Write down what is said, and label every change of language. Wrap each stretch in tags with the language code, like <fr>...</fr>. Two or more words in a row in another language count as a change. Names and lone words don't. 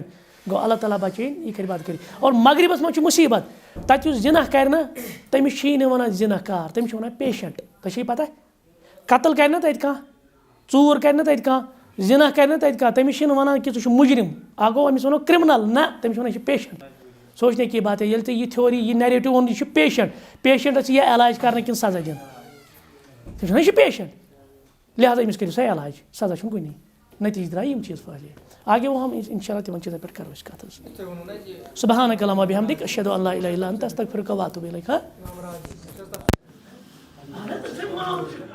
<ks>گوٚو اللہ تعالیٰ بَچٲیِن یہِ کَرِ بد کٔرِتھ. اور مغربَس منٛز چھُ مُصیٖبت تَتہِ یُس زِنا کَرِ نہ تٔمِس چھِی نہٕ وَنان زِنا کار تٔمِس چھِ وَنان پیشَنٹ. تۄہہِ چھے پَتہ قتل کَرِ نہ تَتہِ کانٛہہ ژوٗر کَرِ نہ تَتہِ کانٛہہ زِنا کَرِ نہ تَتہِ کانٛہہ تٔمِس چھِنہٕ وَنان کہِ ژٕ چھُکھ مُجرِم. اکھ گوٚو أمِس وَنو کِرٛمنَل نہ تٔمِس چھِ وَنان یہِ چھِ پیشَنٹ.</ks> <ur>سوچنے کی بات ہے</ur> <ks>ییٚلہِ ژےٚ یہِ تھیوری یہِ نیریٹِو اوٚن یہِ چھُ پیشَنٹ. پیشَنٹَس یہِ علاج کَرنہٕ کِنہٕ سزا دِنہٕ تٔمِس چھِ وَنان یہِ چھُ پیشَنٹ. لہٰذا أمِس کٔرِو سا علاج سزا چھُنہٕ کُنی. نتیٖجہٕ درٛاے یِم چیٖز پھٲلے.</ks> <ur>آگے وہ ہم</ur> <ar>اِنشاء اللہ</ar> <ks>تِمن چیٖزن پٮ۪ٹھ کَرو أسۍ کَتھ حظ.</ks> <ar>سبحانک اللہُمَّ وبحمدک اشہدُ ان لا اِلہَ اِلَّا انت استغفرک واتوب الیک.</ar>